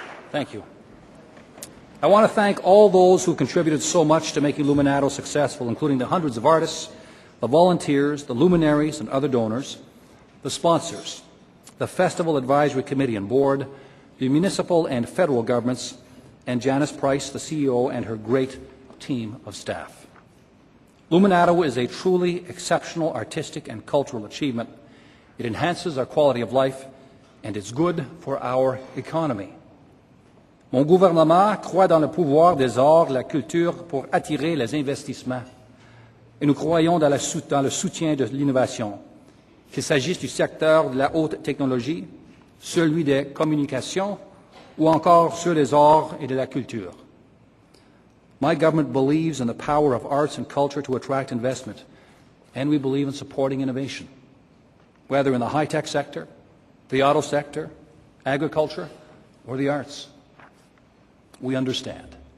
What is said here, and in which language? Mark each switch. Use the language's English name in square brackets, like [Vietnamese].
[English] Thank you. I want to thank all those who contributed so much to making Luminato successful, including the hundreds of artists, the volunteers, the luminaries and other donors, the sponsors, the Festival Advisory Committee and Board, the municipal and federal governments, and Janice Price, the CEO, and her great team of staff. Luminato is a truly exceptional artistic and cultural achievement. It enhances our quality of life, and it's good for our economy. [French] Mon gouvernement croit dans le pouvoir des arts, la culture pour attirer les investissements. Et nous croyons dans le soutien de l'innovation, qu'il s'agisse du secteur de la haute technologie, celui des communications ou encore ceux des arts et de la culture. [English] My government believes in the power of arts and culture to attract investment, and we believe in supporting innovation, whether in the high-tech sector, the auto sector, agriculture, or the arts. We understand.